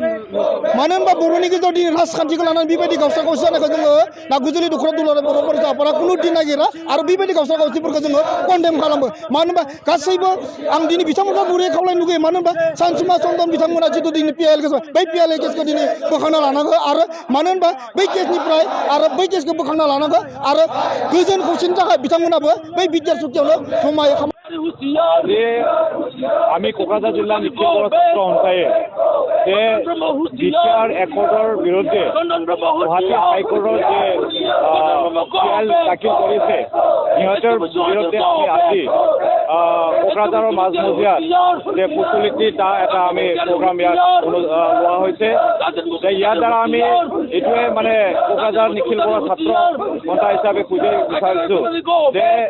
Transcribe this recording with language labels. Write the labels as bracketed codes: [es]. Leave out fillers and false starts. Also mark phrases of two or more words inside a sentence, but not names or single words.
[brx] मानो होनबा बर'नि गेजेराव दिनै राजखान्थिखौ लानानै बेबायदि गावस्रा गावस्रि जानायखौ जोङो नागुजुलि दख'रा दुलाराय बर' फरायसा आफादा खुनु दिन नागिरा आरो बेबायदि गावस्रा गावस्रिफोरखौ जोङो कन्डेम खालामो मानो होनबा गासैबो आं दिनै बिथांमोनखौ गुरै खावलायनो लुगैयो मानो होनबा सानसुमा चन्दन बिथांमोना जितु दिनै [en] PIL case [brx] बै पिआइएल केसखौ दिनै बोखांना लानांगौ आरो मानो होनबा बै केसनिफ्राय आरो बै केसखौ बोखांना लानांगौ आरो गोजोन खौसेनि थाखाय बिथांमोनाबो बै बिटिआर सुक्तियावनो जमायै [as] যে আমি কোকৰাঝাৰ জিলাৰ নিখিল বড়ো ছাত্ৰ সন্থাই যে বিটিআর একৰ্ডৰ বিৰুদ্ধে গুৱাহাটী হাইকোৰ্টৰ যে পিআইএল দাখিল কৰিছে সিহঁতৰ বিৰুদ্ধে আমি আজি কোকৰাঝাৰৰ মাজমজিয়াত যে প্ৰচলিত এটা আমি প্ৰগ্ৰাম ইয়াত লোৱা হৈছে যে ইয়াৰ দ্বাৰা আমি এইটোৱে মানে কোকৰাঝাৰ নিখিল বড়ো ছাত্ৰ সন্থা হিচাপে বুজাই বিচাৰিছোঁ যে